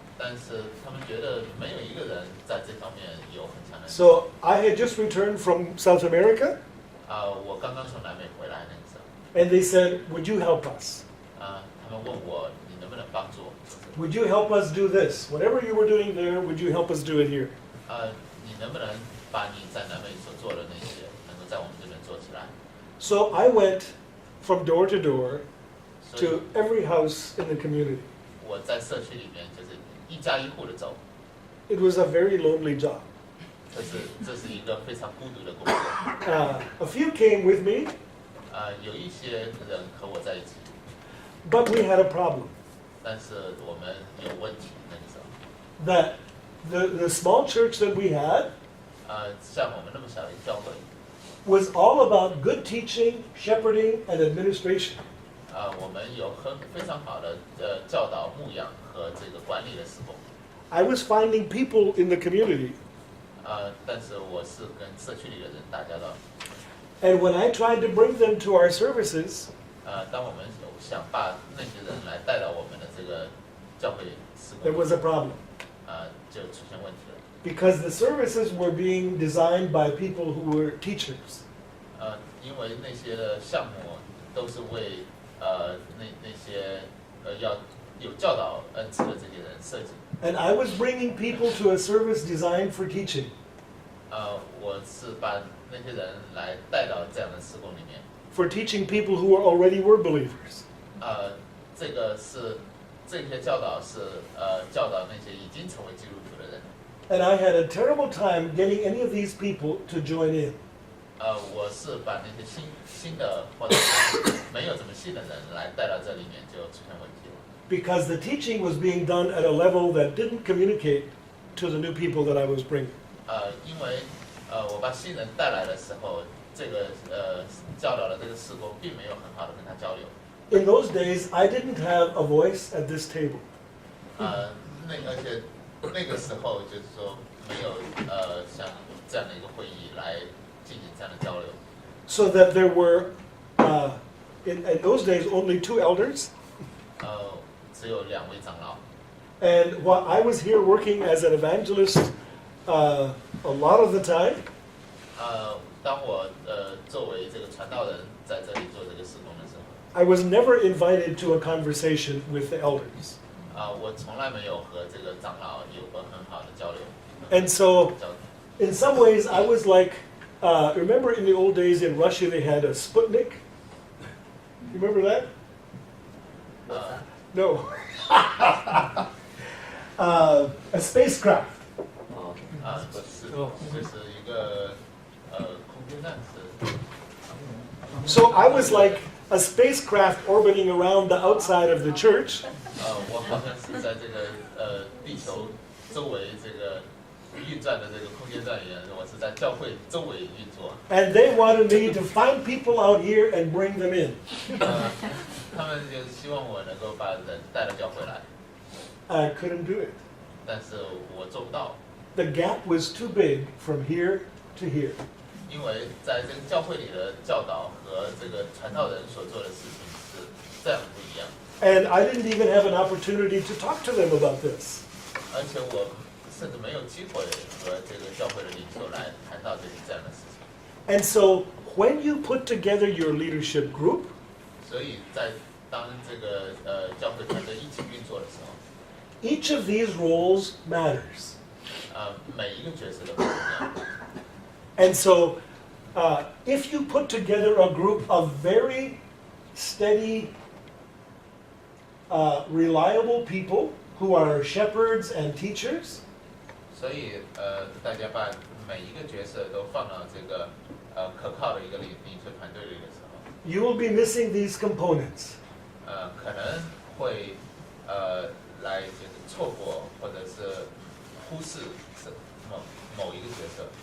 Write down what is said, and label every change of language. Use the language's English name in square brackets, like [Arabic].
[Chinese] 但是他们觉得没有一个人在这方面有很强的。 [English] So I had just returned from South America, [Chinese] 我刚刚从南美回来那个时候， [English] and they said, would you help us? [Chinese] 他们问我你能不能帮助我？ [English] Would you help us do this? Whatever you were doing there, would you help us do it here? [Chinese] 你能不能把你在南美所做的那些，能够在我们这边做起来？ [English] So I went from door to door [Chinese] 所以 [English] to every house in the community. [Chinese] 我在社区里面就是一家一户的走， [English] It was a very lonely job. [Chinese] 这是一个非常孤独的工作。 [English] A few came with me, [Chinese] 有一些人和我在一起， [English] but we had a problem. [Chinese] 但是我们有问题那个时候。 [English] That the small church that we had [Chinese] 像我们那么小的一个教会， [English] was all about good teaching, shepherding, and administration. [Chinese] 我们有非常好的教导、牧养和这个管理的事工。 [English] I was finding people in the community, [Chinese] 但是我是跟社区里的人打交道。 [English] and when I tried to bring them to our services, [Chinese] 当我们想把那些人来带到我们的这个教会事 [English] there [Chinese] 工， [English] was a problem. [Chinese] 就出现问题了。 [English] Because the services were being designed by people who were teachers. [Chinese] 因为那些的项目都是为那些要有教导恩赐的这些人设计。 [English] And I was bringing people to a service designed for teaching. [Chinese] 我是把那些人来带到这样的事工里面。 [English] For teaching people who already were believers. [Chinese] 这些教导是教导那些已经成为基督徒的人。 [English] And I had a terrible time getting any of these people to join in. [Chinese] 我是把那些新的或者是没有怎么信的人来带到这里面，就出现问题了。 [English] Because the teaching was being done at a level that didn't communicate to the new people that I was bringing. [Chinese] 因为我把新人带来的时候，这个教导的这个事工并没有很好的跟他交流。 [English] In those days, I didn't have a voice at this table. [Chinese] 而且那个时候就是说没有像这样的一个会议来进行这样的交流。 [English] So that there were, in those days, only 2 elders. [Chinese] 只有2位长老。 [English] And while I was here working as an evangelist a lot of the time, [Chinese] 当我作为这个传道人在这里做这个事工的时候， [English] I was never invited to a conversation with the elders. [Chinese] 我从来没有和这个长老有过很好的交流。 [English] And so, [Chinese] 交流 [English] in some ways, I was like, remember in the old days in Russia they had a Sputnik? You remember that? No. A spacecraft. [Chinese] 不是，就是一个空间站是。 [English] So I was like a spacecraft orbiting around the outside of the church. [Chinese] 我好像是在这个地球周围这个运转的这个空间站一样，我是在教会周围运作。 [English] And they wanted me to find people out here and bring them in. [Chinese] 他们就希望我能够把人带到教会来， [English] I couldn't do it. [Chinese] 但是我做不到， [English] The gap was too big from here to here. [Chinese] 因为在这个教会里的教导和这个传道人所做的事情是这样不一样， [English] And I didn't even have an opportunity to talk to them about this. [Chinese] 而且我甚至没有机会和这个教会的领袖来谈到这样的事情。 [English] And so when you put together your leadership group, [Chinese] 所以在当这个教会团队一起运作的时候， [English] each of these roles matters. [Chinese] 每一个角色都不一样。 [English] And so if you put together a group of very steady, reliable people who are shepherds and teachers, [Chinese] 所以大家把每一个角色都放到这个可靠的一个领袖团队里的时候， [English] you will be missing these components. [Chinese] 可能会来就是错过或者是忽视某一个角色。